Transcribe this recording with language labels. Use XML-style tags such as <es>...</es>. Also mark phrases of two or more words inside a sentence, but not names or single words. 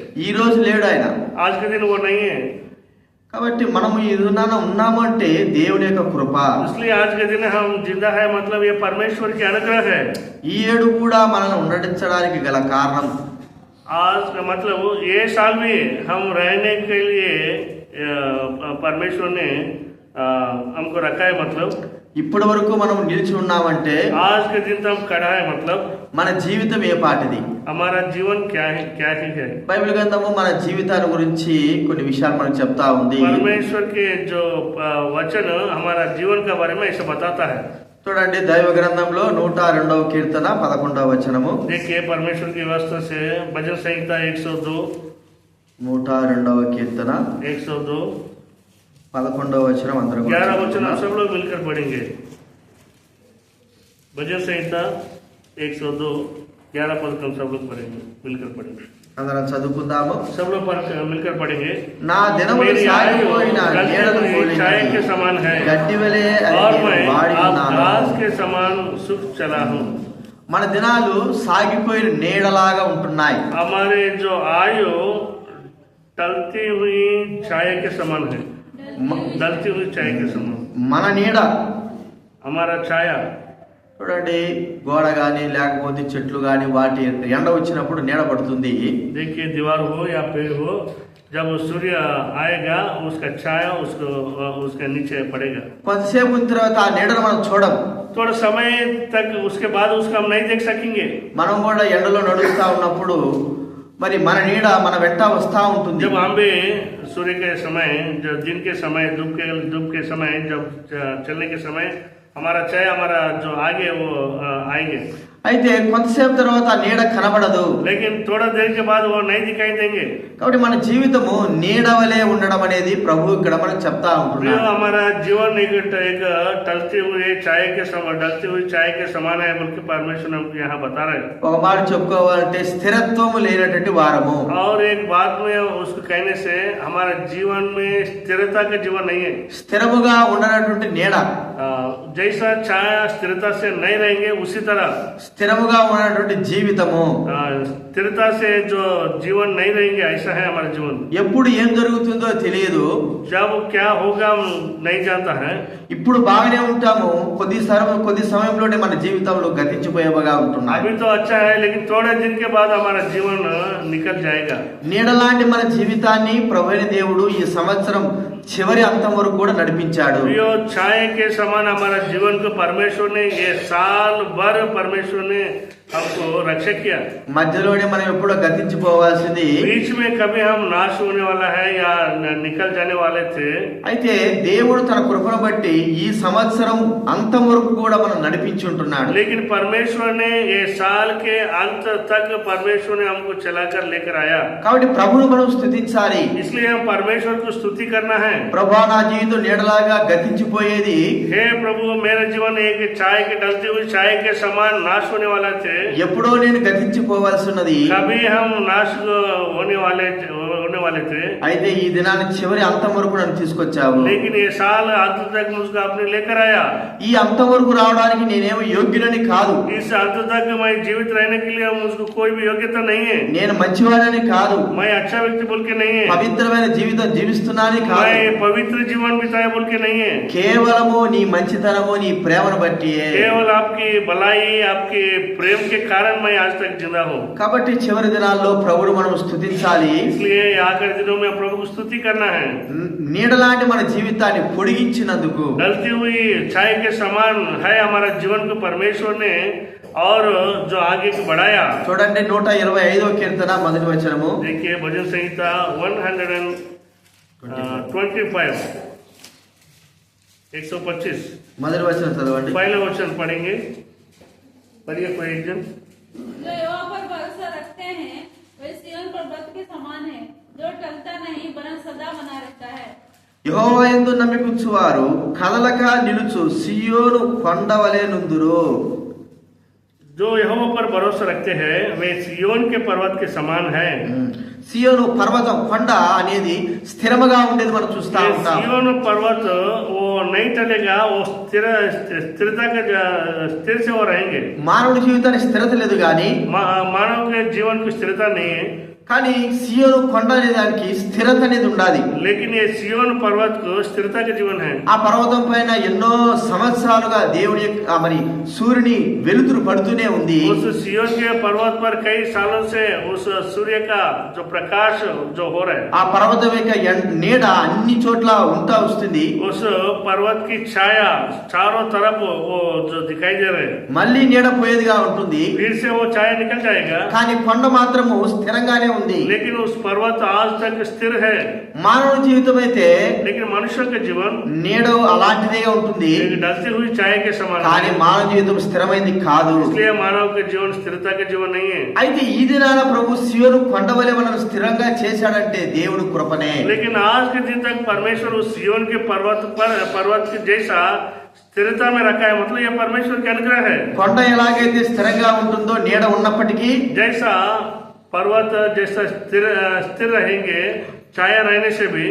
<te>ఈ రోజు లేడు ఆయన.</te> <hi>आज के दिन वो नहीं है.</hi> <te>కాబట్టి మనం ఈ దినాన ఉన్నామంటే దేవుని యొక్క కృప.</te> <hi>इसलिए आज के दिन हम जिंदा है मतलब ये परमेश्वर की अनुग्रह है.</hi> <te>ఈ ఏడు కూడా మనల్ని ఉండడించడానికి గల కారణం</te> <hi>आज का मतलब ये साल भी हम रहने के लिए परमेश्वर ने हमको रखा है. मतलब</hi> <te>ఇప్పటి వరకు మనం నిలిచి ఉన్నామంటే</te> <hi>आज के दिन तो हम खड़ा है मतलब</hi> <te>మన జీవితం ఏ పాటిది,</te> <hi>हमारा जीवन क्या ही है.</hi> <te>బైబిల్ గ్రంథము మన జీవితాన్ని గురించి కొన్ని విషయాలు మనకు చెప్తా ఉంది.</te> <hi>परमेश्वर के जो वचन हमारा जीवन के बारे में ऐसा बताता है.</hi> <te>చూడండి దైవ గ్రంథంలో 102వ కీర్తన 11వ వచనము.</te> <hi>देखिए परमेश्वर की व्यवस्था से भजन संहिता 102</hi> <te>102వ కీర్తన 102 11వ వచనం అందరూ</te> <hi>11 वचन हम सब लोग मिलकर पढ़ेंगे. भजन संहिता 102 11 पद हम सब लोग पढ़ेंगे, मिलकर पढ़ेंगे.</hi> <te>అందరం చదువుకుందాము.</te> <hi>सब लोग मिलकर पढ़ेंगे.</hi> <te>నా దినములు సాగిపోయిన నీడను</te> <hi>छाया के समान है</hi> <te>గడ్డివలే</te> <hi>और मैं</hi> <te>వాడి</te> <hi>आप</hi> <te>ఉన్నాను.</te> <hi>घास के समान सुख चला हूँ.</hi> <te>మన దినాలు సాగిపోయిన నీడలాగా ఉంటున్నాయి.</te> <hi>हमारे जो आयु टलती हुई छाया के समान है, डलती हुई छाया के समान.</hi> <te>మన నీడ</te> <hi>हमारा छाया</hi> <te>చూడండి, గోడ గాని లేకపోతే చెట్లు గాని వాటి ఎండ వచ్చినప్పుడు నీడ పడుతుంది.</te> <hi>देखिए दीवार हो या पेड़ हो, जब सूर्य आएगा उसका छाया उसके नीचे पड़ेगा.</hi> <te>కొంతసేపు ఉన్న తర్వాత ఆ నీడను మనం చూడం.</te> <hi>थोड़ा समय तक उसके बाद उसको हम नहीं देख सकेंगे.</hi> <te>మనం కూడా ఎండలో నడుస్తా ఉన్నప్పుడు మరి మన నీడ మన వెంట వస్తా ఉంటుంది.</te> <hi>जब हम भी सूर्य के समय, जब दिन के समय, धूप के समय, जब चलने के समय हमारा छाया हमारा जो आगे वो आएंगे.</hi> <te>అయితే కొంతసేపు తర్వాత ఆ నీడ కనబడదు.</te> <hi>लेकिन थोड़ा देर के बाद वो नहीं दिखाई देंगे.</hi> <te>కాబట్టి మన జీవితము నీడవలే ఉండడం అనేది ప్రభు ఇక్కడ మనకు చెప్తా ఉంటున్నాడు.</te> <hi>हमारा जीवन एक टलती हुई छाया के समान, डलती हुई छाया के समान है बल्कि परमेश्वर हमको यहाँ बता रहे हैं.</hi> <te>ఒక మాట చెప్పుకోవాలంటే స్థిరత్వము లేనటువంటి వారము.</te> <hi>और एक बात में उसको कहने से हमारे जीवन में स्थिरता का जीवन नहीं है.</hi> <te>స్థిరముగా ఉండనటువంటి నీడ,</te> <hi>जैसा छाया स्थिरता से नहीं रहेंगे उसी तरह</hi> <te>స్థిరముగా ఉన్నటువంటి జీవితము,</te> <hi>स्थिरता से जो जीवन नहीं रहेंगे ऐसा है हमारा जीवन.</hi> <te>ఎప్పుడు ఏం జరుగుతుందో తెలియదు.</te> <hi>जब क्या होगा हम नहीं जानता है.</hi> <te>ఇప్పుడు బాగానే ఉంటాము, కొద్ది సమయంలోనే మన జీవితంలో గతించిపోయేవగా ఉంటున్నాయి.</te> <hi>अभी तो अच्छा है लेकिन थोड़े दिन के बाद हमारा जीवन निकल जाएगा.</hi> <te>నీడలాంటి మన జీవితాన్ని ప్రభువైన దేవుడు ఈ సంవత్సరం చివరి అంతం వరకు కూడా నడిపించాడు.</te> <hi>छाया के समान हमारा जीवन को परमेश्वर ने ये साल भर परमेश्वर ने हमको रक्षा किया.</hi> <te>మధ్యలోనే మనం ఎప్పుడో గతించిపోవాల్సింది.</te> <hi>बीच में कभी हम नाश होने वाला है या निकल जाने वाले थे.</hi> <te>అయితే దేవుడు తన కృపను బట్టి ఈ సంవత్సరం అంతం వరకు కూడా మనం నడిపించి ఉంటున్నాడు.</te> <hi>लेकिन परमेश्वर ने ये साल के अंत तक परमेश्वर ने हमको चलाकर लेकर आया.</hi> <te>కాబట్టి ప్రభువును మనం స్తుతించాలి.</te> <hi>इसलिए हम परमेश्वर को स्तुति करना है.</hi> <te>ప్రభువా నా జీవితం నీడలాగా గతించిపోయేది,</te> <hi>हे प्रभु मेरा जीवन एक छाया के डलती हुई छाया के समान नाश होने वाला थे.</hi> <te>ఎప్పుడో నేను గతించిపోవాల్సినది,</te> <hi>कभी हम नाश होने वाले थे.</hi> <te>అయితే ఈ దినాన్ని చివరి అంతం వరకు నన్ను తీసుకొచ్చావు.</te> <hi>लेकिन ये साल अंत तक मुझको आपने लेकर आया.</hi> <te>ఈ అంతం వరకు రావడానికి నేనేమో యోగ్యులని కాదు,</te> <hi>इस अंत तक मैं जीवित रहने के लिए मुझको कोई भी योग्यता नहीं है.</hi> <te>నేను మంచివాడని కాదు,</te> <hi>मैं अच्छा व्यक्ति बोल के नहीं है.</hi> <te>పవిత్రమైన జీవితం జీవిస్తున్నానని కాదు,</te> <hi>मैं पवित्र जीवन बिताया बोल के नहीं है.</hi> <te>కేవలము నీ మంచితనము నీ ప్రేమను బట్టి</te> <hi>केवल आपकी भलाई आपके प्रेम जिसके कारण मैं आज तक जिंदा हूँ।</hi> <te>కాబట్టి చివరి దినాల్లో ప్రభువును మనం స్తుతించాలి.</te> <hi>इसलिए आखिरी दिनों में प्रभु को स्तुति करना है।</hi> <te>నీడలాంటి మన జీవితాన్ని పొడిగించినందుకు,</te> <hi>ढलती हुई छाया के समान है हमारा जीवन को परमेश्वर ने और जो आगे को बढ़ाया।</hi> <te>చూడండి 125వ కీర్తన మొదటి వచనము.</te> <hi>देखिए भजन संहिता 125 125</hi> <te>మొదటి వచనం చదవండి.</te> <hi>पहला वचन पढ़ेंगे। पढ़िए कोई एक जन। जो यहोवा पर भरोसा रखते हैं वे सिय्योन पर्वत के समान है, जो टलता नहीं वरन सदा बना रहता है।</hi> <te>యెహోవా యందు నమ్మికుంచువారు కదలక నిలుచు సియోను కొండవలే నుందురు.</te> <hi>जो यहोवा पर भरोसा रखते हैं वे सिय्योन के पर्वत के समान है।</hi> <te>సియోను పర్వతం కొండ అనేది స్థిరముగా ఉండేది మనం చూస్తా ये ఉంటాం.</te> <hi>सिय्योन पर्वत वो नहीं टलेगा, वो स्थिरता के स्थिर से वो रहेंगे।</hi> <te>మానవుడి జీవితానికి స్థిరత లేదు గాని,</te> <hi>मानव के जीवन की स्थिरता नहीं है,</hi> <te>కానీ సియోను కొండ అనే దానికి స్థిరత అనేది ఉండాలి.</te> <hi>लेकिन ये सिय्योन पर्वत को स्थिरता के जीवन है।</hi> <te>ఆ పర్వతం పైన ఎన్నో సంవత్సరాలుగా దేవుడి మరి సూర్యుని వెలుతురు పడుతూనే ఉంది.</te> <hi>उस सिय्योन के पर्वत पर कई सालों से उस सूर्य का जो प्रकाश जो हो रहा है,</hi> <te>ఆ పర్వతం యొక్క నీడ అన్ని చోట్ల ఉంటా వస్తుంది.</te> <hi>उस पर्वत की छाया चारों तरफ वो जो दिखाई दे रहे हैं,</hi> <te>మళ్ళీ నీడ పోయేదిగా ఉంటుంది.</te> <hi>फिर से वो छाया निकल जाएगा,</hi> <te>కానీ కొండ మాత్రము స్థిరంగానే ఉంది.</te> <hi>लेकिन उस पर्वत आज तक स्थिर है।</hi> <te>మానవుడి జీవితం అయితే</te> <hi>लेकिन मनुष्य का जीवन</hi> <te>నీడ అలాంటిదిగా ఉంటుంది,</te> <hi>एक ढलती हुई छाया के समान</hi> <te>కానీ</te> <hi>है।</hi> <te>మానవ జీవితం స్థిరమైంది కాదు.</te> <hi>इसलिए मानव का जीवन स्थिरता का जीवन नहीं है।</hi> <te>అయితే ఈ దినాన ప్రభు సియోను కొండవలె మనం స్థిరంగా చేశాడంటే దేవుడు కృపనే.</te> <hi>लेकिन आज के दिन तक परमेश्वर उस सिय्योन के पर्वत के जैसा स्थिरता में रखा है, मतलब ये परमेश्वर का अनुग्रह है।</hi> <te>కొండ ఎలాగైతే స్థిరంగా ఉంటుందో నీడ ఉన్నప్పటికీ,</te> <hi>जैसा पर्वत जैसा स्थिर रहेंगे छाया रहने से भी,</hi>